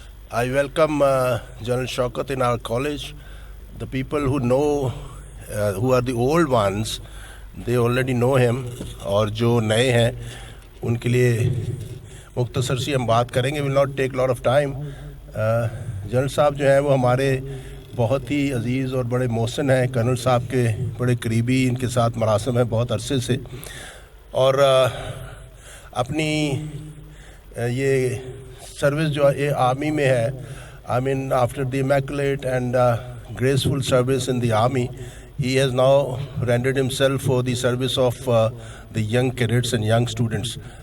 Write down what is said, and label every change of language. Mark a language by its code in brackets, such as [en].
[en] I welcome General Shaukat in our college. The people who know, who are the old ones, they already know him. [ur] اور جو نئے ہیں ان کے لیے مختصر سی ہم بات کریں گے. [en] will not take a lot of time. [ur] General صاحب جو ہیں وہ ہمارے بہت ہی عزیز اور بڑے محسن ہیں. کرنل صاحب کے بڑے قریبی ان کے ساتھ مراسم ہیں بہت عرصے سے, اور اپنی یہ سروس جو آرمی میں ہے, [en] I mean after the immaculate and graceful service in the army, he has now rendered himself for the service of the young cadets and young students.